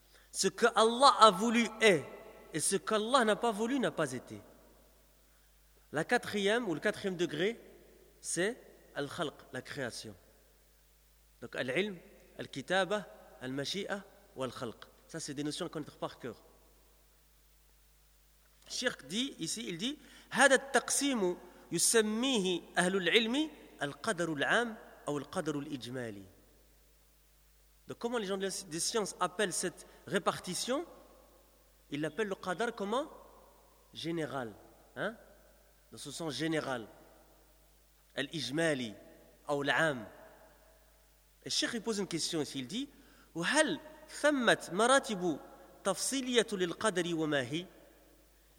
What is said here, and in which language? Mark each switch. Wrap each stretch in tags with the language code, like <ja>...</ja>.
<fr>Ce que Allah a voulu est, et ce qu'Allah n'a pas voulu n'a pas été. La quatrième ou le quatrième degré, c'est al-khalq, la création. Donc al-ilm, al-kitaba, al-mashi'a ou al-khalq. Ça, c'est des notions à connaître par cœur. Cheikh dit ici, il dit,</fr> <ar>هذا التقسيم يسميه أهل العلم القدر العام أو القدر الإجمالي.</ar> <fr>Donc comment les gens des sciences appellent cette répartition? Ils l'appellent le qadar comment? Général. Hein? Dans ce sens général. Al-ijmali. ou l'âm. Et Cheikh lui pose une question ici, il dit «</fr> <ar>Ou hal thammat maratibu tafsiliyatu lil qadri wa mahi ?»</ar>